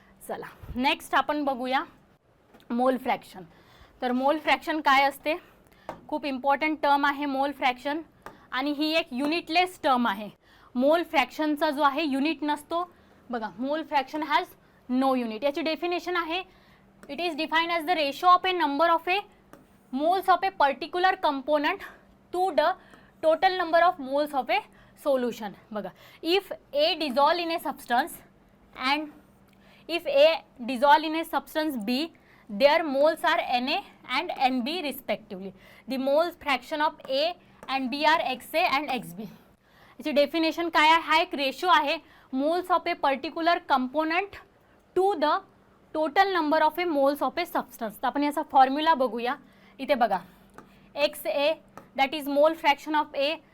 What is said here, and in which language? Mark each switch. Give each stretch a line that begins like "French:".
Marathi: चला नेक्स्ट आपण बघूया मोल फ्रॅक्शन. तर मोल फ्रॅक्शन काय असते, खूप इम्पॉर्टंट टर्म आहे मोल फ्रॅक्शन, आणि ही एक युनिटलेस टर्म आहे. मोल फ्रॅक्शनचा जो आहे युनिट नसतो. बघा
English: Mole fraction has no unit.
Marathi: याची डेफिनेशन आहे,
English: it is defined as the ratio of a number of a moles of a particular component to the total number of moles of a solution.
Marathi: बघा,
English: if A dissolve in a substance and if A dissolve in a substance B, their moles are Na and Nb respectively. The moles fraction of A and B are Xa and Xb.
Marathi: याची definition काय आहे, हा एक ratio आहे
English: Moles of a particular component to the total number of a moles of a substance.
Marathi: तर आपण याचा formula बघूया. इथे बघा Xa
English: That is mole fraction of a.